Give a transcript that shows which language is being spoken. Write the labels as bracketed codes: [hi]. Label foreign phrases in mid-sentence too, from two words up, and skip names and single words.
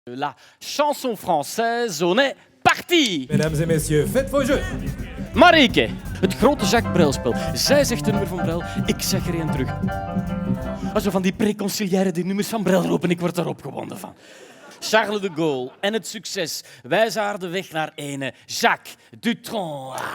[fr] La chanson française, on est parti! Mesdames et messieurs, faites vos jeux. [nl] Marieke, het grote Jacques Brelspel. Zij zegt een nummer van Brel, ik zeg er een terug. Als we van die preconciliaire die nummers van Brel roepen, ik word er opgewonden van. Charles de Gaulle en het succes wijzen haar de weg naar ene Jacques Dutronc.